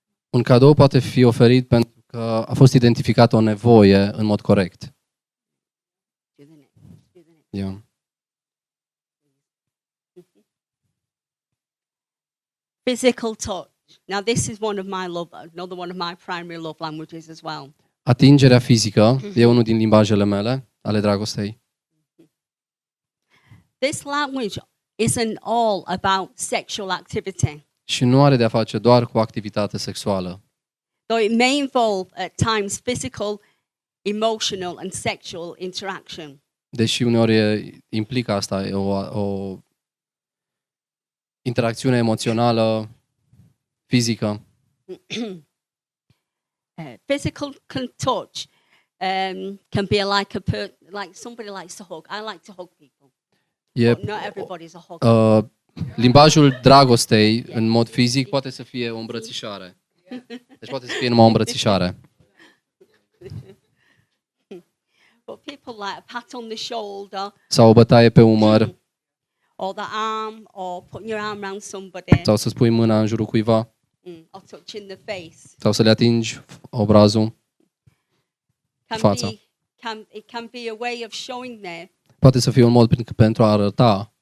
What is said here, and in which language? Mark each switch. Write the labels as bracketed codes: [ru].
[ro] Un cadou poate fi oferit pentru că a fost identificată o nevoie în mod corect. [en] Yeah. Physical touch. Now, this is another one of my primary love languages as well. [ro] Atingerea fizică e unul din limbajele mele, ale dragostei. [en] This language isn't all about sexual activity, [ro] Și nu are de-a face doar cu activitate sexuală, [en] though it may involve at times physical, emotional, and sexual interaction. [ro] deși uneori implică asta o interacțiune emoțională, fizică. [en] Physical touch can be like somebody likes to hug. I like to hug people. But not everybody's a hugger. [ro] Limbajul dragostei, în mod fizic, poate să fie o îmbrățișare. Deci poate să fie numai o îmbrățișare. [en] But people like a pat on the shoulder, [ro] Sau o bătaie pe umăr, [en] or the arm, or putting your arm around somebody, [ro] sau să-ți pui mâna în jurul cuiva, [en] or touching the face. [ro] sau să le atingi obrazul. Fața. [en] It can be a way of showing [ro] Poate să fie un mod pentru a arăta